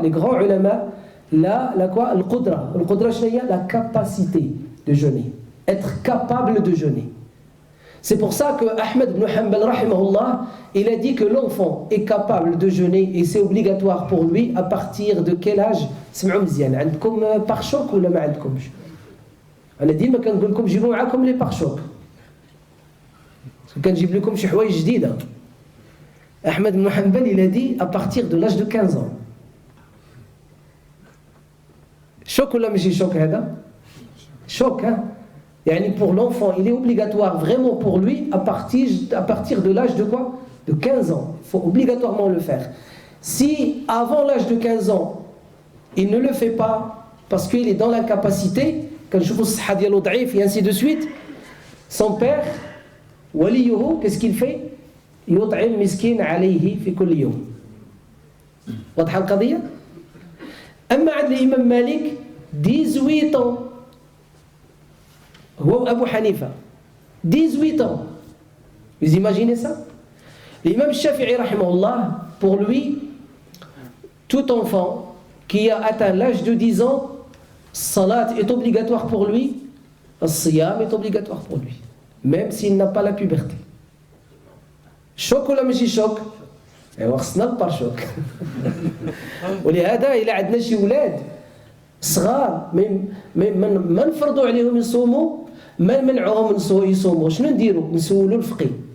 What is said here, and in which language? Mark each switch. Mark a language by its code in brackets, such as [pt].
[fr] Les grands ulama, la quoi? Al-Qudra. Al-Qudra, c'est la capacité de jeûner. Être capable de jeûner. C'est pour ça que Ahmed ibn Hanbal, rahimahullah, il a dit que l'enfant est capable de jeûner et c'est obligatoire pour lui à partir de quel âge? [ar] سمعوا مزيان عندكم بارشوك ولا ما عندكمش؟ أنا ديما كنقول لكم جيبوا معاكم لي بارشوك. كنجيب لكم شي حوايج جديدة. [fr] Ahmed ibn Hanbal, il a dit à partir de l'âge de 15 ans. Choc ou la [ar] ماشي [fr] choc هذا؟ Choc, hein? Yani pour l'enfant, il est obligatoire vraiment pour lui à partir de l'âge de quoi? De 15 ans. Il faut obligatoirement le faire. Si avant l'âge de 15 ans, il ne le fait pas parce qu'il est dans l'incapacité, quand je vous et ainsi de suite, son père, waliyuhu, qu'est-ce qu'il fait? [ar] يطعم مسكين عليه في كل يوم. واضحة القضية؟ أما عند الإمام مالك [fr] 18 ans. [ar] هو أبو حنيفة [fr] 18 ans. Vous imaginez ça? L'imam Shafi'i rahimahullah, pour lui, tout enfant qui a atteint l'âge de 10 ans, salat est obligatoire pour lui, siyam est obligatoire pour lui, même s'il n'a pas la puberté. [ar] Choc ولا ماشي شوك؟ ايوا خصنا نبار شوك. ولهذا إلا عندنا شي ولاد صغار ما نفرضوا عليهم يصوموا، ما نمنعوهم يصوموا، شنو نديروا؟ نسولوا الفقيه.